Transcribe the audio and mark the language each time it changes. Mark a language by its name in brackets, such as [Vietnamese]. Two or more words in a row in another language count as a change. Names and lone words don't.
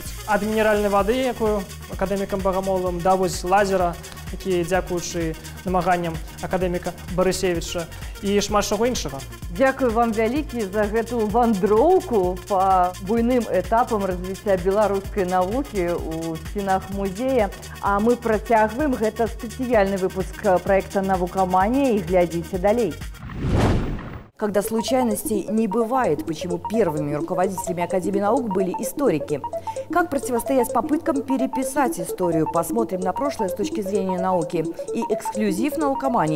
[Belarusian] Ад мінеральнай вады, якую акадэмікам Багамоловым, да лазера, які дзякуючы намаганням акадэміка Барысевіча і шмат чаго іншага. Дзякую вам вялікі за гэтую вандроўку па буйным этапам развіцця беларускай навукі ў сценах музея. А мы працягваем. Гэта спецыяльны выпуск проекта «Наукомания», и глядите далей. [Russian] Когда случайностей не бывает, почему первыми руководителями Академии наук были историки? Как противостоять попыткам переписать историю? Посмотрим на прошлое с точки зрения науки. И эксклюзив «Наукомании».